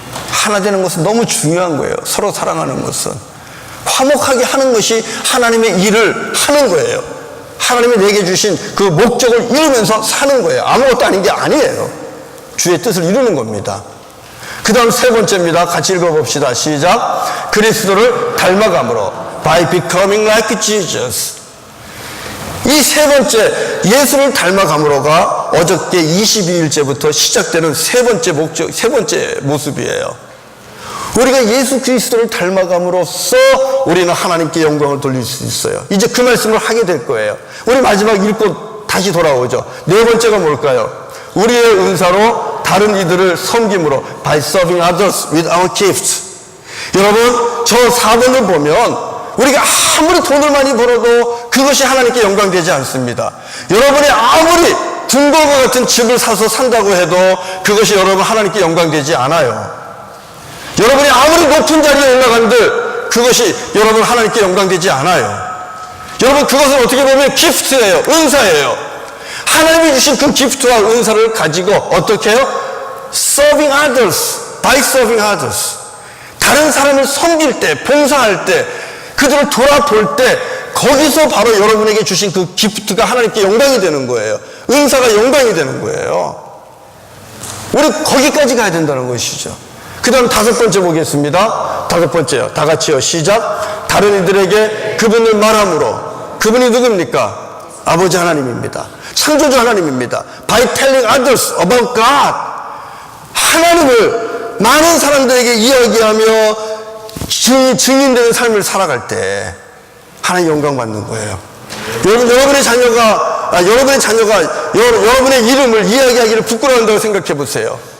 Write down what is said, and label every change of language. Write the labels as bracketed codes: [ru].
[ko] 하나 되는 것은 너무 중요한 거예요. 서로 사랑하는 것은 화목하게 하는 것이 하나님의 일을 하는 거예요. 하나님이 내게 주신 그 목적을 이루면서 사는 거예요. 아무것도 아닌 게 아니에요. 주의 뜻을 이루는 겁니다. 그 다음 세 번째입니다. 같이 읽어봅시다. 시작. 그리스도를 닮아감으로 [en] by becoming like Jesus. [ko] 이 세 번째 예수를 닮아감으로가 어저께 22일째부터 시작되는 세 번째 모습이에요. 우리가 예수 그리스도를 닮아감으로써 우리는 하나님께 영광을 돌릴 수 있어요. 이제 그 말씀을 하게 될 거예요. 우리 마지막 읽고 다시 돌아오죠. 네 번째가 뭘까요? 우리의 은사로 다른 이들을 섬김으로 [en] by serving others with our gifts. [ko] 여러분 저 4번을 보면 우리가 아무리 돈을 많이 벌어도 그것이 하나님께 영광되지 않습니다. 여러분이 아무리 궁궐과 같은 집을 사서 산다고 해도 그것이 여러분 하나님께 영광되지 않아요. 여러분이 아무리 높은 자리에 올라간들 그것이 여러분 하나님께 영광되지 않아요. 여러분 그것은 어떻게 보면 기프트예요. 은사예요. 하나님이 주신 그 기프트와 은사를 가지고 어떻게 해요? [en] Serving others, by serving others. [ko] 다른 사람을 섬길 때, 봉사할 때, 그들을 돌아볼 때 거기서 바로 여러분에게 주신 그 기프트가 하나님께 영광이 되는 거예요. 은사가 영광이 되는 거예요. 우리 거기까지 가야 된다는 것이죠. 그 다음 5번째 보겠습니다. 5번째요. 다 같이요. 시작. 다른 이들에게 그분을 말함으로. 그분이 누굽니까? 아버지 하나님입니다. 창조주 하나님입니다. [en] By telling others about God. [ko] 하나님을 많은 사람들에게 이야기하며 증인되는 삶을 살아갈 때 하나님 영광 받는 거예요. 여러분의 자녀가 여러분의 이름을 이야기하기를 부끄러워한다고 생각해 보세요.